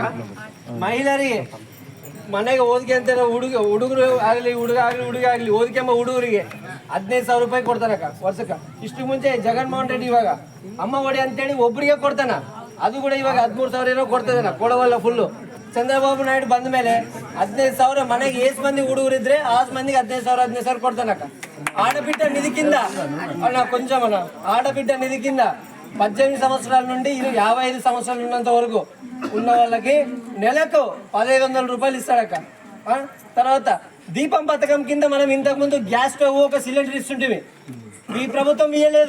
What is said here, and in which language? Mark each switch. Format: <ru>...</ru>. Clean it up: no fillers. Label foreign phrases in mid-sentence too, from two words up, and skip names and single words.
<kn>ಮಹಿಳೆಯರಿಗೆ ಮನೆಗೆ ಓದಿಗೆ ಅಂತ ಹುಡುಗರು ಆಗಲಿ ಹುಡುಗ ಆಗಲಿ ಓದಿಕೆಂಬ ಹುಡುಗರಿಗೆ 15,000 ರೂಪಾಯಿ ಕೊಡ್ತಾರಕ್ಕ ವರ್ಷಕ್ಕೆ. ಇಷ್ಟು ಮುಂಚೆ ಜಗನ್ಮೋಹನ್ ರೆಡ್ಡಿ ಇವಾಗ ಅಮ್ಮ ಒಡೆ ಅಂತೇಳಿ ಒಬ್ಬರಿಗೆ ಕೊಡ್ತಾನ, ಅದು ಕೂಡ ಇವಾಗ 13,000 ಏನೋ ಕೊಡ್ತಾನ, ಕೊಡವಲ್ಲ ಫುಲ್ಲು. ಚಂದ್ರಬಾಬು ನಾಯ್ಡು ಬಂದ ಮೇಲೆ 15,000 ಮನೆಗೆ ಎಷ್ಟು ಮಂದಿ ಹುಡುಗರಿದ್ರೆ ಆ ಮಂದಿಗೆ 15,000 ಕೊಡ್ತಾನಕ್ಕ.</kn> <te>ఆడబిడ్డ నిధి కింద కొంచెం ఆడబిడ్డ నిధి కింద 18 సంవత్సరాల నుండి 55 సంవత్సరాలు ఉన్నంత వరకు ఉన్న వాళ్ళకి నెలకు 1,500 రూపాయలు ఇస్తాడక్క. తర్వాత దీపం పథకం కింద మనం ఇంతకు ముందు</te> <en>gas stove</en> <te>ఒక సిలిండర్ ఇస్తుంటివి, ఈ ప్రభుత్వం ఇవ్వలేదు.</te>